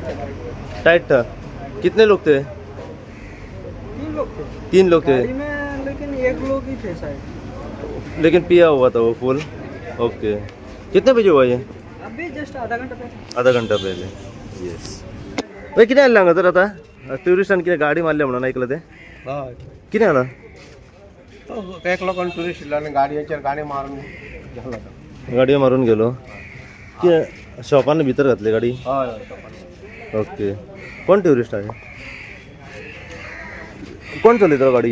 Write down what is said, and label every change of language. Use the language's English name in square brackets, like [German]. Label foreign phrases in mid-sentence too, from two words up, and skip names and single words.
[Hindi] टाइट था। कितने लोग थे? 3 लोग थे 3 लोग थे, गाड़ी में, लेकिन 1 लोग ही थे शायद। लेकिन पिया हुआ था वो फुल। ओके, कितने बजे हुआ ये? अभी जस्ट आधा घंटा पहले। आधा घंटा पहले। [Konkani] येस भाई, किती आला हांगा तर आता टुरिस्टान कितें गाडी मारल्या म्हणून ऐकलं ते? हय कितें आला? एक लोकांनी टुरिस्ट गाडयेचेर गाडी मारून गेलो गाडी मारून गेलो की शॉपान भितर घातली गाडी? हय ओके, कोण टुरिस्ट आहे? कोण चलयता गाडी?